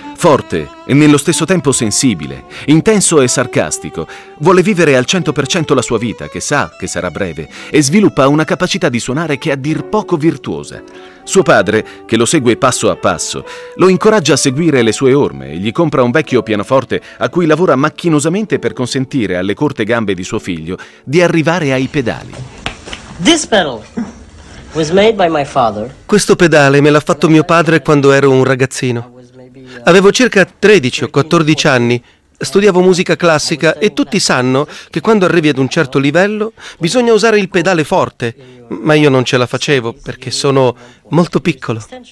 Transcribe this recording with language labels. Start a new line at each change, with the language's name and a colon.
Italian: Forte e nello stesso tempo sensibile, intenso e sarcastico, vuole vivere al 100% la sua vita, che sa che sarà breve, e sviluppa una capacità di suonare che è a dir poco virtuosa. Suo padre, che lo segue passo a passo, lo incoraggia a seguire le sue orme e gli compra un vecchio pianoforte a cui lavora macchinosamente per consentire alle corte gambe di suo figlio di arrivare ai pedali.
English: This pedal was made by my father.
Italian: Questo pedale me l'ha fatto mio padre quando ero un ragazzino. Avevo circa 13 o 14 anni, studiavo musica classica e tutti sanno che quando arrivi ad un certo livello bisogna usare il pedale forte, ma io non ce la facevo perché sono molto piccolo.